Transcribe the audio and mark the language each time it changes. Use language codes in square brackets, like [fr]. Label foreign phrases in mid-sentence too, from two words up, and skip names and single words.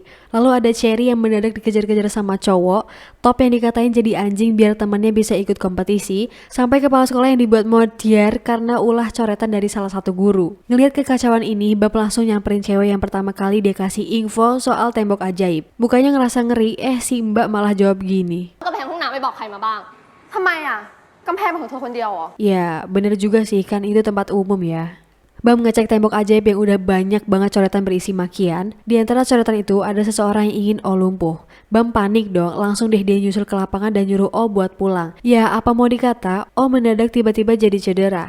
[id] Lalu ada Cherry yang mendadak dikejar-kejar sama cowok, Top yang dikatain jadi anjing biar temannya bisa ikut kompetisi, sampai kepala sekolah yang dibuat modiar karena ulah coretan dari salah satu guru. Ngelihat kekacauan ini, Bab langsung nyamperin cewek yang pertama kali dia kasih info soal tembok ajaib. Bukannya ngerasa ngeri, si Mbak malah jawab gini. [th] กำแพงห้องน้ำไปบอกใครมาบ้าง ทำไมอ่ะกำแพงเป็นของเธอคนเดียวเหรอ [id] Ya, bener juga sih, kan itu tempat umum ya. Bam ngecek tembok ajaib yang udah banyak banget coretan berisi makian. Di antara coretan itu ada seseorang yang ingin O lumpuh. Bam panik dong, langsung deh dia nyusul ke lapangan dan nyuruh O buat pulang. Ya, apa mau dikata, O mendadak tiba-tiba jadi cedera.